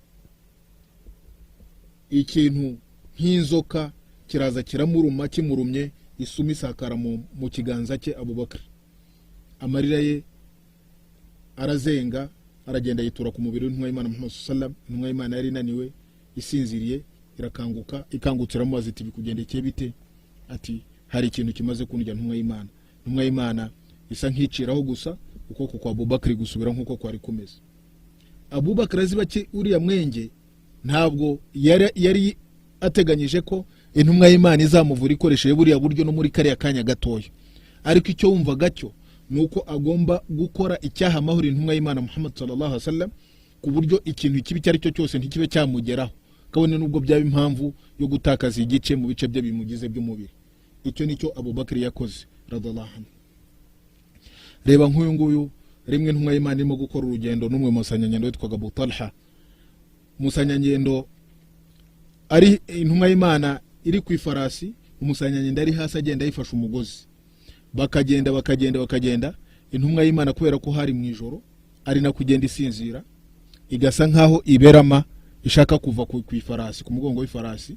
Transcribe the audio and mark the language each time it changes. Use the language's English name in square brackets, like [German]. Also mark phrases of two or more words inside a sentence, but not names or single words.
[Kinyarwanda] Ikintu nk'inzoka kiraza kiramuruma, kimurumye isumi sakara mu kiganza cye. Abu Bakr amarira ye arazenga, aragenda yitura ku mubiri w'intumwa y'Imana Muhammad [Arabic] صلى الله عليه وسلم. [Kinyarwanda] Intumwa y'Imana yari naniwe, isinziriye, irakanguka, ikangutse iramubaza iti bikugendekeye bite? Ati hari ikintu kimaze kunjya ntumwa y'Imana. Intumwa y'Imana isa nk'iciraho gusa ukoko kwa Abu Bakr gusubira nk'uko kwari kumeze. Abu Bakr aziba uriya mwenge ntabwo yari ateganyije ko intumwa y'Imana izamuvura ikoresheje buriya buryo no muri kariya kanya gatoya. Ariko icyo wumvaga cyo nuko agomba gukora icyaha amahoro intumwa y'Imana Muhammad [Arabic] صلى الله عليه وسلم, [Kinyarwanda] ku buryo ikintu kibi cyari cyo cyose ntikibe cyamugeraho, kabone nubwo byaba impamvu yo gutakaza igice mu bice bye bimugize by'umubiri. Icyo nicyo Abu Bakr yakoze [Arabic] رضي الله عنه. [Kinyarwanda] Reba nk'uyu nguyu, rimwe intumwa y'Imana irimo gukora urugendo n'umwe mu basanganyangendo witwaga Abu Talha, umusanyangendo ari intumwa y'Imana iri ku ifarasi, umusanyangendo ari hasi agenda yifasha umugozi, bakagenda intumwa y'Imana kubera ko hari mu ijoro ari na kugenda isinzira, igasa nkaho iberama ishaka kuva ku ifarasi, ku mugongo w'ifarasi.